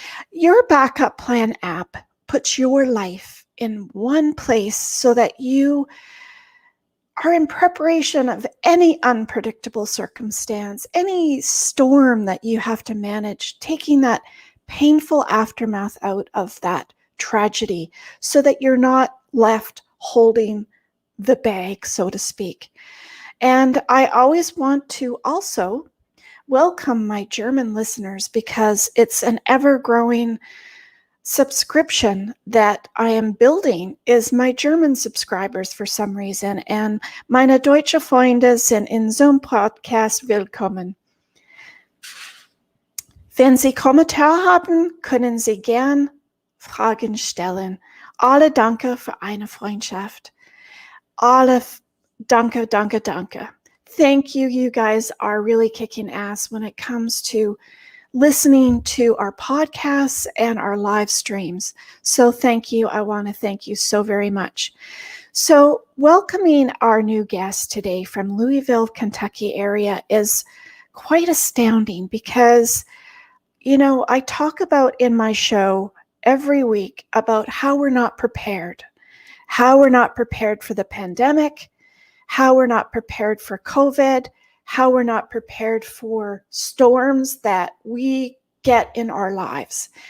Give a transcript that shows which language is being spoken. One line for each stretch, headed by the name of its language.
English: Your backup plan app puts your life in one place so that you are in preparation of any unpredictable circumstance, any storm that you have to manage, taking that painful aftermath out of that tragedy so that you're not left holding the bag, so to speak. And I always want to also welcome my German listeners, because it's an ever-growing subscription that I am building, is my German subscribers for some reason.
German: And meine deutsche Freunde sind in Zoom Podcast willkommen. Wenn Sie Kommentare haben, können Sie gern Fragen stellen. Alle danke für eine Freundschaft. Alle danke.
English: Thank you. You guys are really kicking ass when it comes to listening to our podcasts and our live streams. So thank you. I want to thank you so very much. So welcoming our new guest today from Louisville, Kentucky area is quite astounding because, I talk about in my show every week about how we're not prepared for the pandemic, how we're not prepared for COVID, how we're not prepared for storms that we get in our lives.